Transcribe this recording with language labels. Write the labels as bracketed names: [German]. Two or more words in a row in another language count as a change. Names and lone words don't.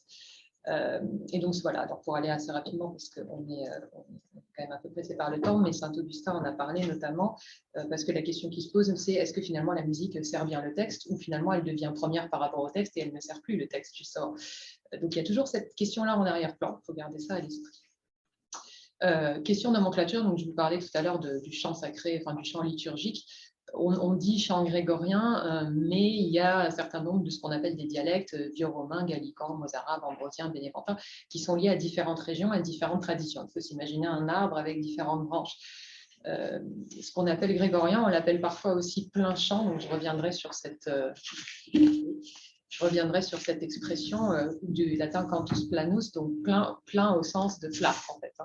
[French] Et donc voilà, donc pour aller assez rapidement, parce qu'on est quand même un peu pressé par le temps, mais Saint-Augustin en a parlé notamment, parce que la question qui se pose, c'est est-ce que finalement la musique sert bien le texte, ou finalement elle devient première par rapport au texte et elle ne sert plus le texte du sort. Donc il y a toujours cette question-là en arrière-plan, il faut garder ça à l'esprit. Question nomenclature, donc je vous parlais tout à l'heure du chant sacré, enfin du chant liturgique. On dit chant grégorien, mais il y a un certain nombre de ce qu'on appelle des dialectes, vieux-romain, gallican, mozarabe, ambrosien, bénéventin, qui sont liés à différentes régions, à différentes traditions. Il faut s'imaginer un arbre avec différentes branches. Ce qu'on appelle grégorien, on l'appelle parfois aussi plein chant, donc je reviendrai sur cette expression du latin [Latin] cantus planus, [French] donc plein au sens de plat, en fait.